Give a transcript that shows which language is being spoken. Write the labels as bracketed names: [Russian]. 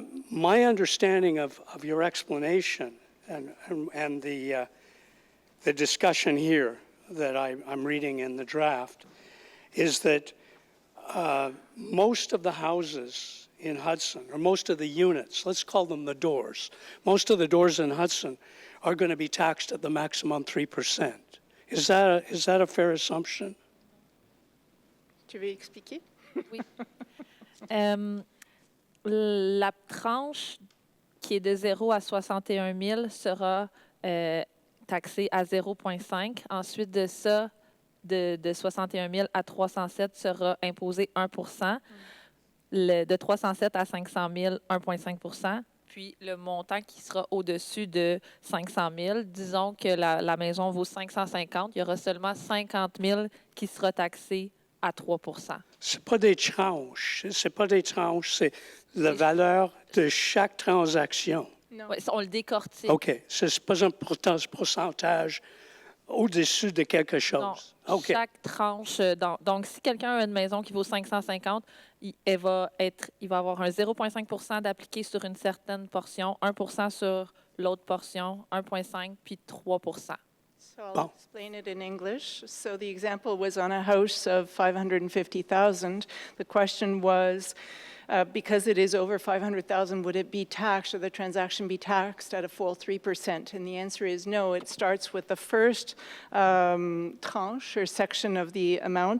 [English] My understanding of your explanation and the discussion here that I'm reading in the draft is that most of the houses in Hudson, or most of the units, let's call them the doors, most of the doors in Hudson are going to be taxed at the maximum 3%. Is that a fair assumption? [French] Tu veux expliquer? Oui. La tranche qui est de 0 à 61 000 sera taxée à 0,5. Ensuite de ça, de 61 000 à 307 sera imposé 1 de 307 à 500 000, 1,5 puis le montant qui sera au-dessus de 500 000, disons que la maison vaut 550, il y aura seulement 50 000 qui sera taxé à 3 C'est pas des tranches, c'est la valeur de chaque transaction. Non. Ouais, on le décortique. OK, c'est pas un pourcentage au-dessus de quelque Non, chose. OK, chaque tranche. Donc, si quelqu'un a une maison qui vaut 550, il va avoir un 0,5 d'appliqué sur une certaine portion, 1 sur l'autre portion, 1,5 puis 3 [English] So I'll Wow. explain it in English. So the example was on a house of 550,000. The question was, because it is over 500,000, would it be taxed or the transaction be taxed at a full 3%? And the answer is no. It starts with the first tranche or section of the amount.